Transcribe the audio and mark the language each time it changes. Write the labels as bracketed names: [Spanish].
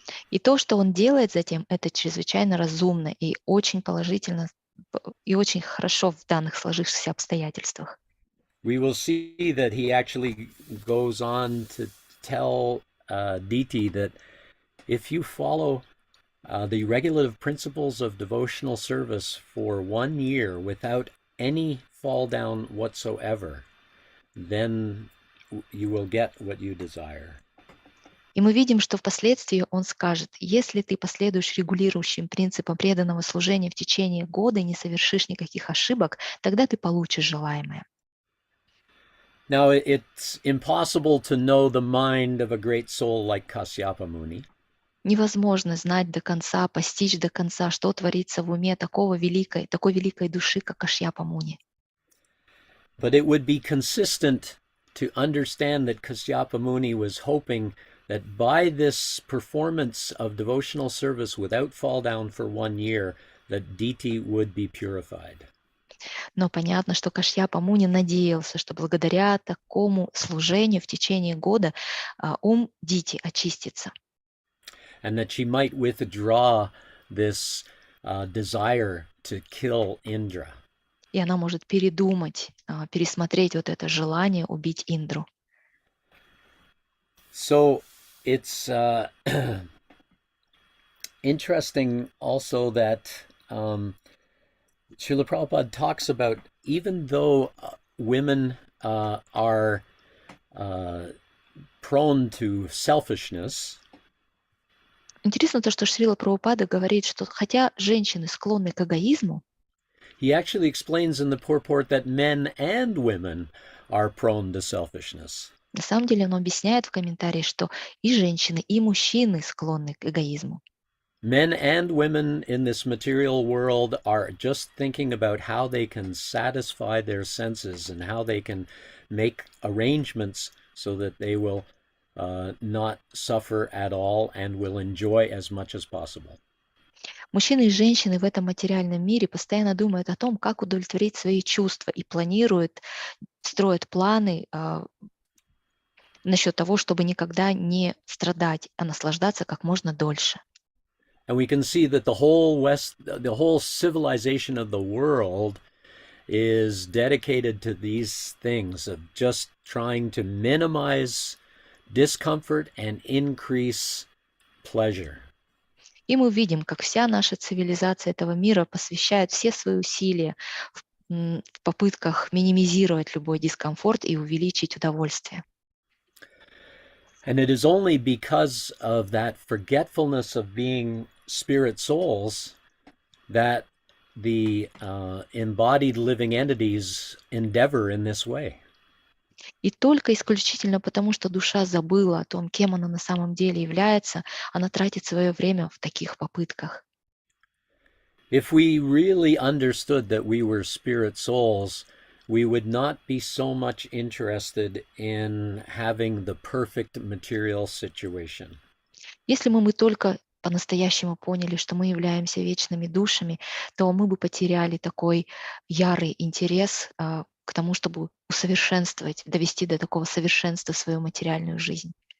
[Russian] И то, что он делает затем, это чрезвычайно разумно и очень положительно, и очень хорошо в данных сложившихся обстоятельствах. [English] We will see that he actually goes on to tell Diti that if you follow the regulative principles of devotional service for 1 year without any fall down whatsoever, then you will get what you desire. [Russian] И мы видим, что впоследствии он скажет, если ты последуешь регулирующим принципам преданного служения в течение года и не совершишь никаких ошибок, тогда ты получишь желаемое. [English] Now, it's impossible to know the mind of a great soul like Kasyapa Muni. [Russian] Невозможно знать до конца, постичь до конца, что творится в уме такой великой души, как Кашьяпа Муни. [English] But it would be consistent to understand that Kasyapa Muni was hoping that by this performance of devotional service without fall down for 1 year, that Diti would be purified. [Russian] Но понятно, что Кашьяпа Муни надеялся, что благодаря такому служению в течение года ум Дити очистится. [English] And that she might withdraw this desire to kill Indra. [Russian] И она может передумать, пересмотреть вот это желание убить Индру. [English] So it's interesting also that Srila Prabhupada talks about, even though women are prone to selfishness, [Russian] Интересно то, что Шрила Прабхупада говорит, что хотя женщины склонны к эгоизму, [English] he actually explains in the purport that men and women are prone to selfishness. [Russian] на самом деле он объясняет в комментарии, что и женщины, и мужчины склонны к эгоизму. [English] Men and women in this material world are just thinking about how they can satisfy their senses and how they can make arrangements so that they will not suffer at all and will enjoy as much as possible. [Russian] Мужчины и женщины в этом материальном мире постоянно думают о том, как удовлетворить свои чувства и планируют, строят планы насчет того, чтобы никогда не страдать, а наслаждаться как можно дольше. [English] And we can see that the whole civilization of the world is dedicated to these things of just trying to minimize discomfort and increase pleasure. [Russian] И мы видим, как вся наша цивилизация этого мира посвящает все свои усилия в попытках минимизировать любой дискомфорт и увеличить удовольствие. [English] And it is only because of that forgetfulness of being spirit souls that the embodied living entities endeavor in this way. [Russian] И только исключительно потому, что душа забыла о том, кем она на самом деле является, она тратит свое время в таких попытках. [English] If we really understood that we were spirit souls, we would not be so much interested in having the perfect material situation. [Russian] Если мы только по-настоящему поняли, что мы являемся вечными душами, то мы бы потеряли такой ярый интерес к тому, чтобы усовершенствовать, довести до такого совершенства свою материальную жизнь.